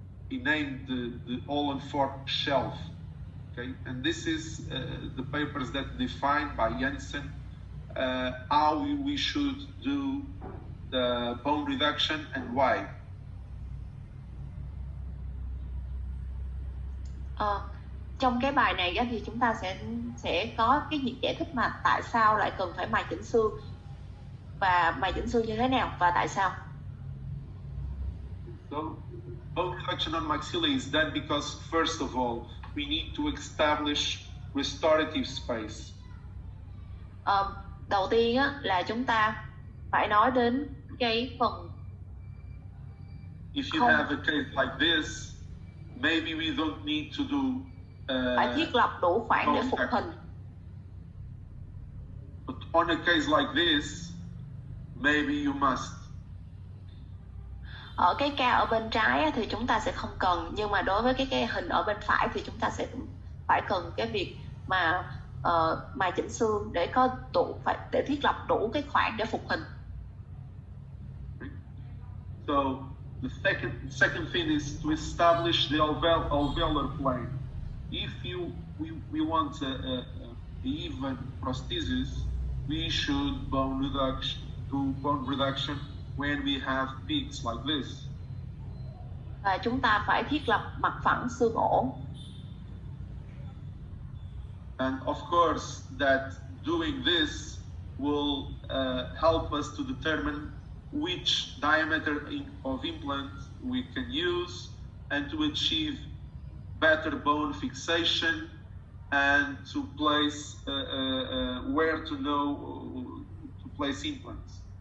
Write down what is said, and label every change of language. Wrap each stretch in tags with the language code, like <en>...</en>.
<en>he named the Holland-Fort shelf. Okay, and this is the papers that define by Janssen how we should do the bone reduction and why.</en> <vi>Trong cái bài này á, thì chúng ta sẽ có cái việc giải thích mà tại sao lại cần phải mài chỉnh xương và mài chỉnh xương như thế nào và tại sao.</vi> <en>So, bone reduction on maxilla is done because first of all we need to establish restorative space.</en> <vi>Đầu tiên á, là chúng ta phải nói đến cái phần.</vi> <en>If you have a case like this, maybe we don't need to do.</en> <vi>Phải thiết lập đủ khoảng để phục hình.</vi> <en>But on a case like this, maybe you must.</en> <vi>Ở cái ca ở bên trái á, thì chúng ta sẽ không cần, nhưng mà đối với cái hình ở bên phải thì chúng ta sẽ phải cần cái việc mà mài chỉnh xương để có để thiết lập đủ cái khoảng để phục hình.</vi> <en>So the second thing is to establish the alveolar plane. If we want a even prosthesis, we should do bone reduction when we have peaks like this.</en> <vi>Và chúng ta phải thiết lập mặt phẳng xương ổ.</vi> <en>And of course, that doing this will help us to determine which diameter of implant we can use and to achieve better bone fixation and to place where to know to place implants.</en>